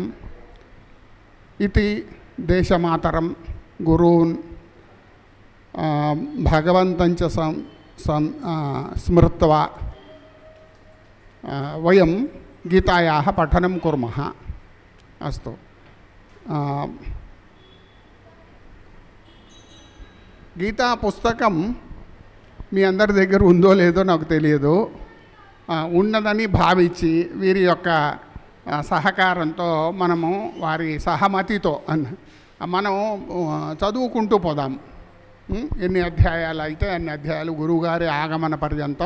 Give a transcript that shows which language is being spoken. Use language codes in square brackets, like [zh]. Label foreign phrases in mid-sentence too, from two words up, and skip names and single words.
[sa] इति देशमातरं गुरून् भगवन्तं च स्मृत्वा वयं गीतायाः पठनं कुर्मः। अस्तु, गीता पुस्तकं [te] మీ అందరి దగ్గర ఉందో లేదో నాకు తెలియదు. ఉన్నదని భావించి వీరి యొక్క సహకారంతో మనము వారి సహమతితో మనం చదువుకుంటూ పోదాం. ఎన్ని అధ్యాయాలు అయితే అన్ని అధ్యాయాలు గురువుగారి ఆగమన పర్యంతం.